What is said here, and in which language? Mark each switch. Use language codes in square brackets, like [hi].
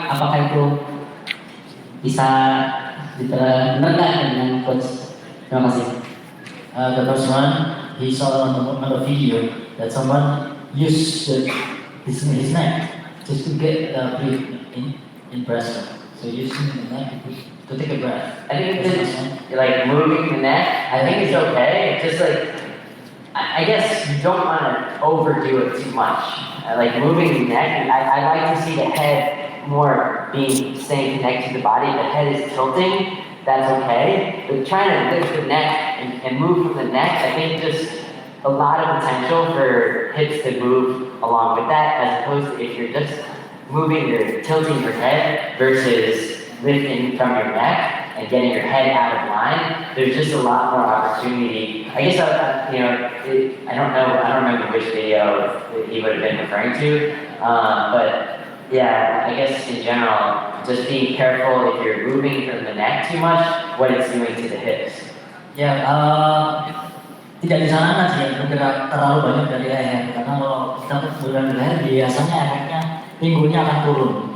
[id] Apakah itu bisa diterangkan dengan coach? Terima kasih. [en] The first one, he saw on the video that someone used his neck just to get breathe in breaststroke. So using the neck to take a breath. I think it's like moving the neck. I think it's okay. Just like I guess you don't want to overdo it too much. Like moving the neck. And I like to see the head more being staying connected to the body. If the head is tilting, that's okay. But trying to lift the neck and move from the neck, I think just a lot of potential for hips to move along with that, as opposed to if you're just moving or tilting your head versus lifting from your neck and getting your head out of line. There's just a lot more opportunity. I guess I don't remember which video he would have been referring to, but yeah, I guess in general, just being careful if you're moving from the neck too much, what it's doing to the hips. [id] Ya, tidak disarankan sih ya bergerak terlalu banyak dari leher, karena kalau kita bergerak dari leher biasanya efeknya pinggulnya akan turun.